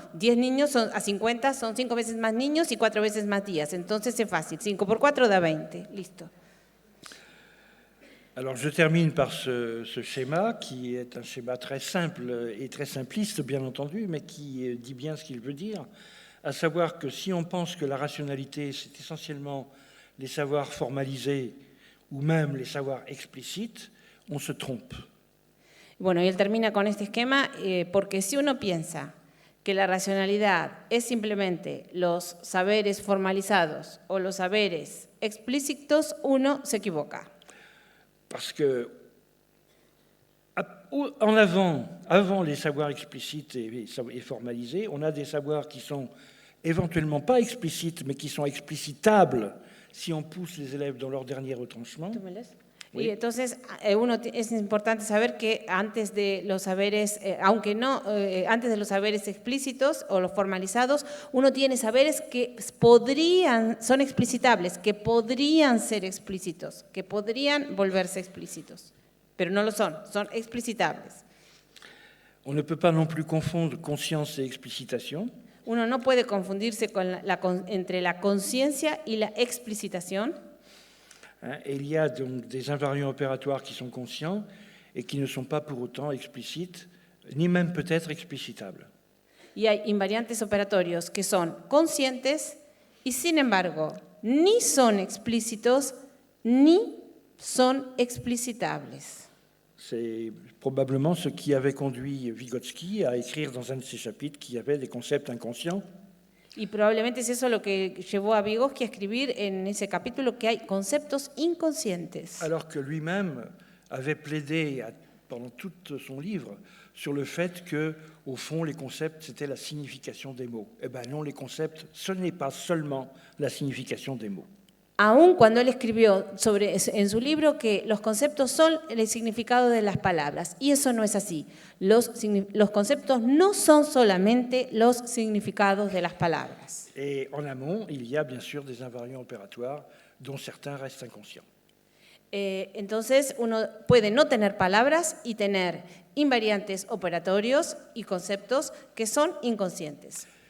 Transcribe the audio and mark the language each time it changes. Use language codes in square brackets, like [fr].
[es] 10 niños son, a 50 son 5 veces más niños y 4 veces más días. Entonces es fácil. 5 por 4 da 20. Listo. [fr] Alors je termine par ce schéma qui est un schéma très simple et très simpliste, bien entendu, mais qui dit bien ce qu'il veut dire, à savoir que si on pense que la rationalité, c'est essentiellement les savoirs formalisés ou même les savoirs explicites, on se trompe. [es] Bueno, y él termina con este esquema porque si uno piensa que la racionalidad es simplemente los saberes formalizados o los saberes explícitos, uno se equivoca. [fr] Parce que avant les savoirs explicites et formalisés, on a des savoirs qui sont éventuellement pas explicites, mais qui sont explicitables si on pousse les élèves dans leur dernier retranchement. [es] Y entonces es importante saber que antes de los saberes, antes de los saberes explícitos o los formalizados, uno tiene saberes que son explicitables, que podrían ser explícitos, que podrían volverse explícitos, pero no lo son explicitables. [fr] On ne peut pas non plus confondre conscience et explicitation. [es] Uno no puede confundirse entre la conciencia y la explicitación. [fr] Et il y a donc des invariants opératoires qui sont conscients et qui ne sont pas pour autant explicites, ni même peut-être explicitables. [es] Y hay invariantes operatorios que son conscientes y sin embargo ni son explícitos ni son explicitables. [fr] C'est probablement ce qui avait conduit Vygotsky à écrire dans un de ses chapitres qu'il y avait des concepts inconscients. [es] Y probablemente es eso lo que llevó a Vygotsky a escribir en ese capítulo que hay conceptos inconscientes. [fr] Alors que lui-même avait plaidé pendant tout son livre sur le fait que, au fond, les concepts, c'était la signification des mots. Eh bien non, les concepts, ce n'est pas seulement la signification des mots. [es] Aun cuando él escribió en su libro que los conceptos son el significado de las palabras, y eso no es así. Los conceptos no son solamente los significados de las palabras. [fr] Et en amont, il y a bien sûr des invariants opératoires dont certains restent inconscients. [es] Entonces, uno puede no tener palabras y tener invariantes operatorios y conceptos que son inconscientes.